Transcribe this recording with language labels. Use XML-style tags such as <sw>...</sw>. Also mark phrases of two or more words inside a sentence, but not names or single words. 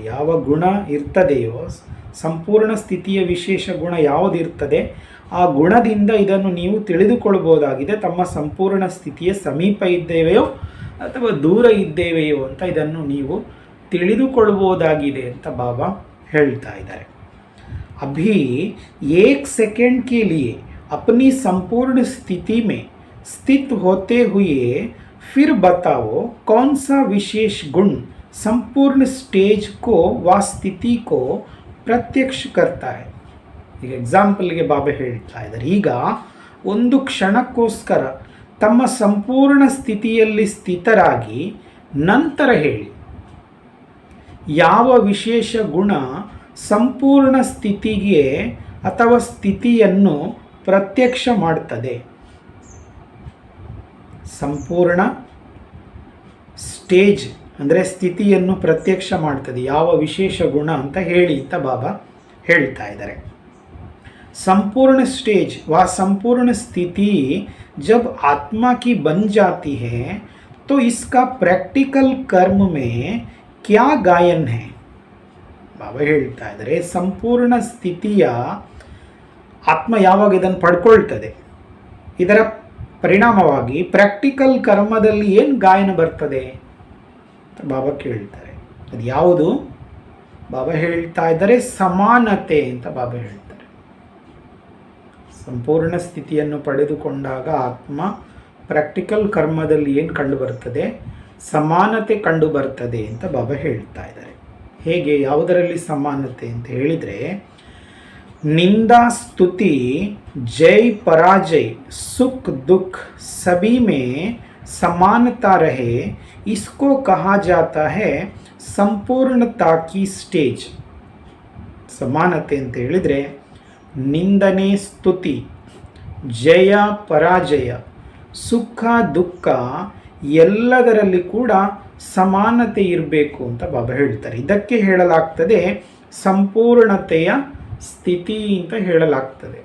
<kn>ಯಾವ ಗುಣ ಇರ್ತದೆಯೋ, ಸಂಪೂರ್ಣ ಸ್ಥಿತಿಯ ವಿಶೇಷ ಗುಣ ಯಾವುದಿರ್ತದೆ ಆ ಗುಣದಿಂದ ಇದನ್ನು ನೀವು ತಿಳಿದುಕೊಳ್ಬೋದಾಗಿದೆ. ತಮ್ಮ ಸಂಪೂರ್ಣ ಸ್ಥಿತಿಯ ಸಮೀಪ ಇದ್ದೇವೆಯೋ ಅಥವಾ ದೂರ ಇದ್ದೇವೆಯೋ ಅಂತ ಇದನ್ನು ನೀವು ತಿಳಿದುಕೊಳ್ಬೋದಾಗಿದೆ ಅಂತ ಬಾಬಾ ಹೇಳ್ತಾ ಇದ್ದಾರೆ.</kn> <hi>अभी 1 सेकंड के लिए अपनी संपूर्ण स्थिति में स्थित होते हुए फिर बताओ कौन सा विशेष गुण संपूर्ण स्टेज को व स्थिति को प्रत्यक्ष करता है.</hi> <kn>ಈಗ ಎಕ್ಸಾಂಪಲ್ಗೆ ಬಾಬಾ ಹೇಳ್ತಾ ಇದ್ದಾರೆ, ಈಗ ಒಂದು ಕ್ಷಣಕ್ಕೋಸ್ಕರ ತಮ್ಮ ಸಂಪೂರ್ಣ ಸ್ಥಿತಿಯಲ್ಲಿ ಸ್ಥಿತರಾಗಿ ನಂತರ ಹೇಳಿ ಯಾವ ವಿಶೇಷ ಗುಣ ಸಂಪೂರ್ಣ ಸ್ಥಿತಿಗೆ ಅಥವಾ ಸ್ಥಿತಿಯನ್ನು ಪ್ರತ್ಯಕ್ಷ ಮಾಡ್ತದೆ. ಸಂಪೂರ್ಣ ಸ್ಟೇಜ್ ಅಂದರೆ ಸ್ಥಿತಿಯನ್ನು ಪ್ರತ್ಯಕ್ಷ ಮಾಡ್ತದೆ, ಯಾವ ವಿಶೇಷ ಗುಣ ಅಂತ ಹೇಳಿ ಅಂತ ಬಾಬಾ ಹೇಳ್ತಾ ಇದ್ದಾರೆ.</kn> <hi>संपूर्ण स्टेज व संपूर्ण स्थिति जब आत्मा की बन जाती है तो इसका प्रैक्टिकल कर्म में क्या गायन है.</hi> <kn>ಬಾಬಾ ಹೇಳ್ತಾ ಇದ್ದಾರೆ, ಸಂಪೂರ್ಣ ಸ್ಥಿತಿಯ ಆತ್ಮ ಯಾವಾಗ ಇದನ್ನು ಪಡ್ಕೊಳ್ತದೆ ಇದರ ಪರಿಣಾಮವಾಗಿ ಪ್ರಾಕ್ಟಿಕಲ್ ಕರ್ಮದಲ್ಲಿ ಏನು ಗಾಯನ ಬರ್ತದೆ ಅಂತ ಬಾಬಾ ಕೇಳ್ತಾರೆ. ಅದು ಯಾವುದು? ಬಾಬಾ ಹೇಳ್ತಾ ಇದ್ದಾರೆ ಸಮಾನತೆ ಅಂತ ಬಾಬಾ ಹೇಳ್ತಾರೆ. ಸಂಪೂರ್ಣ ಸ್ಥಿತಿಯನ್ನು ಪಡೆದುಕೊಂಡಾಗ ಆತ್ಮ ಪ್ರಾಕ್ಟಿಕಲ್ ಕರ್ಮದಲ್ಲಿ ಏನು ಕಂಡು ಬರ್ತದೆ? ಸಮಾನತೆ ಕಂಡು ಬರ್ತದೆ ಅಂತ ಬಾಬಾ ಹೇಳ್ತಾ ಇದ್ದಾರೆ. ಹೇಗೆ, ಯಾವುದರಲ್ಲಿ ಸಮಾನತೆ ಅಂತ ಹೇಳಿದರೆ, ನಿಂದಾ ಸ್ತುತಿ</kn> <hi>जय पराजय सुख दुख सभी में समानता रहे, इसको कहा जाता है संपूर्णता की स्टेज.</hi> <kn>ಸಮಾನತೆ ಅಂತ ಹೇಳಿದರೆ ನಿಂದನೆ ಸ್ತುತಿ, ಜಯ ಪರಾಜಯ, ಸುಖ ದುಃಖ ಎಲ್ಲದರಲ್ಲಿ ಕೂಡ ಸಮಾನತೆ ಇರಬೇಕು ಅಂತ ಬಾಬಾ ಹೇಳ್ತಾರೆ. ಇದಕ್ಕೆ ಹೇಳಲಾಗ್ತದೆ ಸಂಪೂರ್ಣತೆಯ ಸ್ಥಿತಿ ಅಂತ ಹೇಳಲಾಗ್ತದೆ.</kn>